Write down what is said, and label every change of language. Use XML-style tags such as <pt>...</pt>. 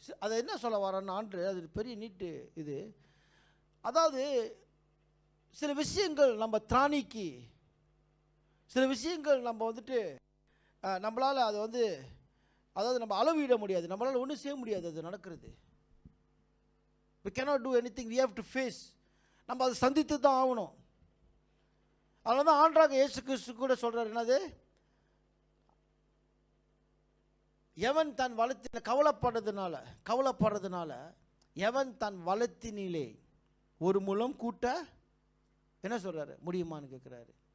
<ta>அதை என்ன சொல்ல வரான்னு ஆண்டு, அது பெரிய நீட்டு இது. அதாவது சில விஷயங்கள் நம்ம திராணிக்கு, சில விஷயங்கள் நம்ம வந்துட்டு நம்மளால் அதை வந்து, அதாவது நம்ம அளவிட முடியாது, நம்மளால் ஒன்றும் செய்ய முடியாது. அது நடக்கிறது.</ta> <en>we cannot do anything, we have to face.</en> <ta>நம்ம அதை சந்தித்து தான் ஆகணும். அதனால தான் ஆண்டவராக இயேசு கிறிஸ்து கூட சொல்கிறார், என்னது, எவன் தன் வளத்தின கவலைப்படுறதுனால எவன் தன் வளத்தினிலே ஒரு முழம் கூட்ட என்ன சொல்கிறாரு முடியுமான்னு கேட்குறாரு.</ta>